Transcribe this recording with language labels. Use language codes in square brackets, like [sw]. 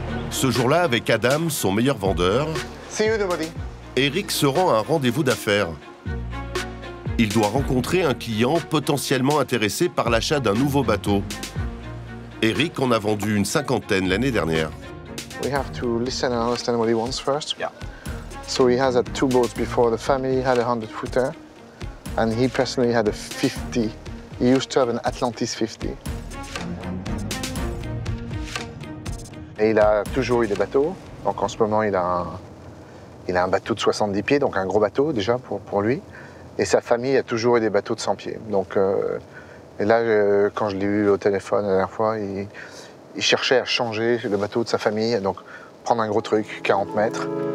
[fr] Ce jour-là, avec Adam, son meilleur vendeur, [en] See you, nobody. [fr] Éric se rend à un rendez-vous d'affaires. Il doit rencontrer un client potentiellement intéressé par l'achat d'un nouveau bateau. Éric en a vendu une 50aine l'année dernière. [en] We have to listen and understand what he wants first. Yeah. So he has had 2 boats before. The family had a 100-footer, and he personally had a 50. He used to have an Atlantis 50. [fr] Et il a toujours eu des bateaux. Donc en ce moment, il a un bateau de 70 pieds, donc un gros bateau déjà pour lui. Et sa famille a toujours eu des bateaux de 100 pieds. Donc, et là, quand je l'ai eu au téléphone la dernière fois, il cherchait à changer le bateau de sa famille, donc prendre un gros truc, 40 mètres.